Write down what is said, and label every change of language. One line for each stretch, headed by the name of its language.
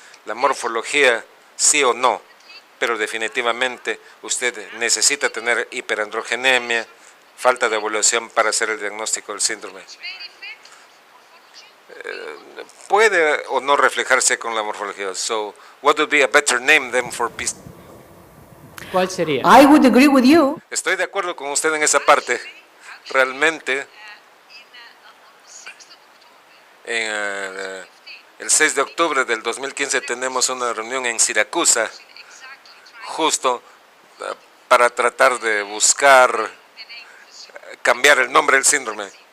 Spanish: La morfología, sí o no, pero definitivamente usted necesita tener hiperandrogenemia, falta de ovulación para hacer el diagnóstico del síndrome. Puede o no reflejarse con la morfología.
English: So, what would be a better name than for PCOS?
Spanish: ¿Cuál sería?
English: I would agree with you.
Spanish: Estoy de acuerdo con usted en esa parte. Realmente, en el 6 de octubre del 2015 tenemos una reunión en Siracusa, justo para tratar de buscar cambiar el nombre del síndrome.